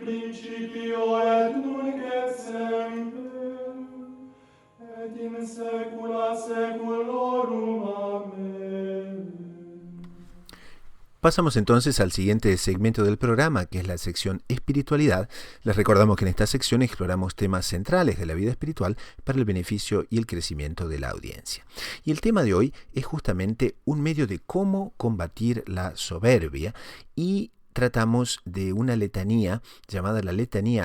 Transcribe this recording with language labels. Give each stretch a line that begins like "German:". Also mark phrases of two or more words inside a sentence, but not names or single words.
Latin: principio et nunc et semper, et in saecula saeculorum.
Spanish: Amén. Pasamos entonces al siguiente segmento del programa, que es la sección espiritualidad. Les recordamos que en esta sección exploramos temas centrales de la vida espiritual para el beneficio y el crecimiento de la audiencia. Y el tema de hoy es justamente un medio de cómo combatir la soberbia, y tratamos de una letanía llamada la Letanía